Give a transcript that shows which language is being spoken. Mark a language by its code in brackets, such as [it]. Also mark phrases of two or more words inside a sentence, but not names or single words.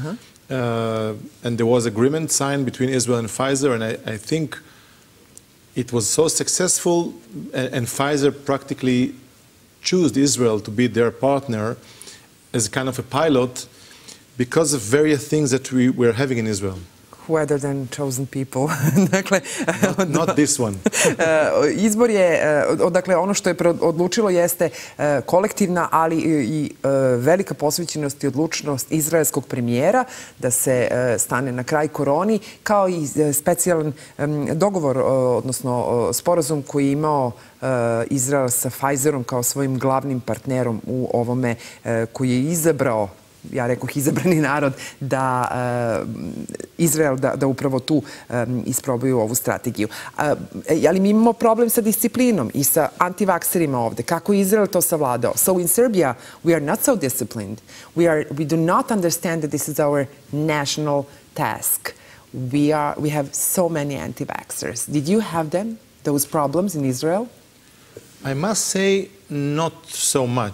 [en] And there was agreement signed between Israel and Pfizer, and I think it was so successful, and Pfizer practically chose Israel to be their partner as kind of a pilot because of various things that we were having in Israel. Who other than chosen people? Not this one. [sr] Izbor je, dakle, ono što je odlučilo jeste kolektivna, ali i velika posvećenost i odlučnost izraelskog premijera da se stane na kraj koroni, kao i specijalan dogovor, odnosno sporazum koji je imao Izrael sa Pfizerom kao svojim glavnim partnerom u ovome, koji je izabrao, ja rekoh izabrani narod, da Izrael, da upravo tu isprobaju ovu strategiju. Ali mi imamo problem sa disciplinom i sa antivakserima ovde. Kako je Izrael to savladao? [en] So in Serbia, we are not so disciplined. We do not understand that this is our national task. We have so many anti-vaxxers. Did you have them, those problems in Israel? I must say not so much.